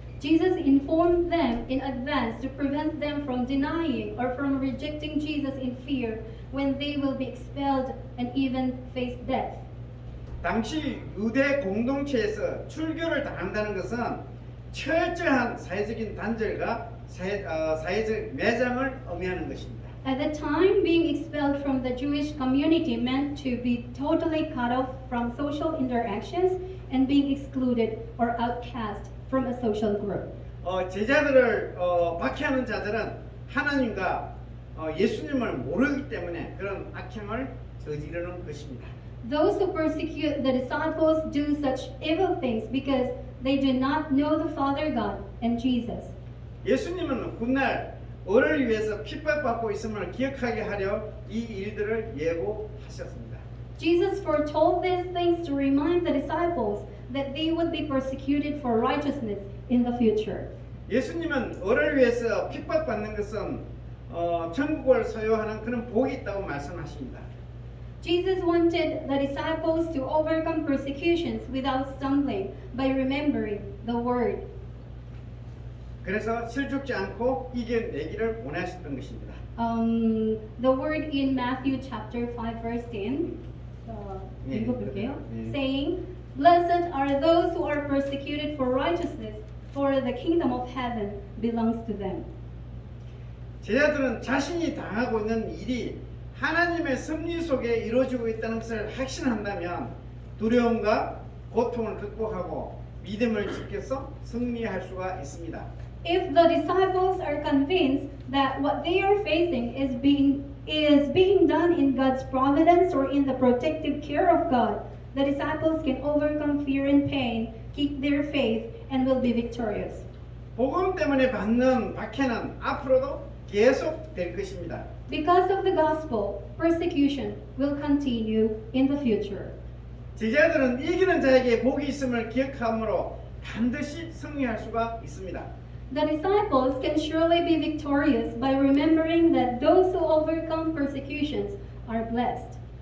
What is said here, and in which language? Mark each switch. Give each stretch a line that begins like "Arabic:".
English: Jesus informed them in advance to prevent them from denying or from rejecting Jesus in fear when they will be expelled and even face death.
Korean: 당시 유대 공동체에서 출교를 당한다는 것은 철저한 사회적인 단절과 사회적 매장을 의미하는 것입니다.
English: At the time, being expelled from the Jewish community meant to be totally cut off from social interactions and being excluded or outcast from a social group.
Korean: 제자들을 박해하는 자들은 하나님과 예수님을 모르기 때문에 그런 악행을 저지르는 것입니다.
English: Those who persecute the disciples do such evil things because they do not know the Father God and Jesus.
Korean: 예수님은 훗날 어를 위해서 핍박받고 있음을 기억하게 하려 이 일들을 예고하셨습니다.
English: Jesus foretold these things to remind the disciples that they would be persecuted for righteousness in the future.
Korean: 예수님은 어를 위해서 핍박받는 것은 천국을 소유하는 그런 복이 있다고 말씀하십니다.
English: Jesus wanted the disciples to overcome persecutions without stumbling by remembering the word.
Korean: 그래서 실족지 않고 이겨내기를 원하셨던 것입니다.
English: The word in Matthew chapter 5 verse 10
Korean: 네, 읽어볼게요. 네.
English: Saying, Blessed are those who are persecuted for righteousness, for the kingdom of heaven belongs to them.
Korean: 제자들은 자신이 당하고 있는 일이 하나님의 섭리 속에 이루어지고 있다는 것을 확신한다면 두려움과 고통을 극복하고 믿음을 지켜서 승리할 수가 있습니다.
English: If the disciples are convinced that what they are facing is being done in God's providence or in the protective care of God, the disciples can overcome fear and pain, keep their faith, and will be victorious.
Korean: 복음 때문에 받는 박해는 앞으로도 계속 될 것입니다.
English: Because of the gospel, persecution will continue in the future.
Korean: 제자들은 이기는 자에게 복이 있음을 기억함으로 반드시 승리할 수가 있습니다.
English: The disciples can surely be victorious by remembering that those who overcome persecutions are blessed.